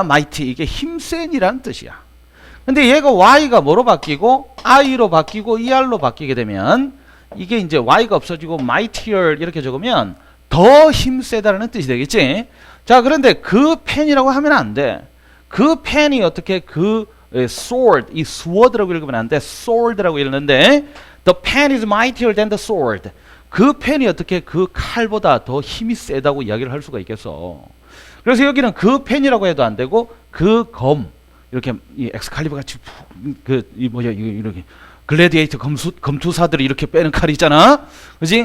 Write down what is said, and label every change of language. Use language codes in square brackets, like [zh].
[ko] mighty, 이게 힘센이라는 뜻이야. 근데 얘가 y가 뭐로 바뀌고 i로 바뀌고 er로 바뀌게 되면 이게 이제 y가 없어지고 mightier 이렇게 적으면 더 힘세다라는 뜻이 되겠지. 자, 그런데 그 펜이라고 하면 안 돼. 그 펜이 어떻게 그 sword, 이 sword라고 읽으면 안 돼. sword라고 읽는데 [en] the pen is mightier than the sword. [ko] 그 펜이 어떻게 그 칼보다 더 힘이 세다고 이야기를 할 수가 있겠어. 그래서 여기는 그 펜이라고 해도 안 되고 그 검, 이렇게 이 엑스칼리버 같이 이 뭐야 이렇게 글래디에이터 검투사들이 이렇게 빼는 칼이 있잖아. 그지?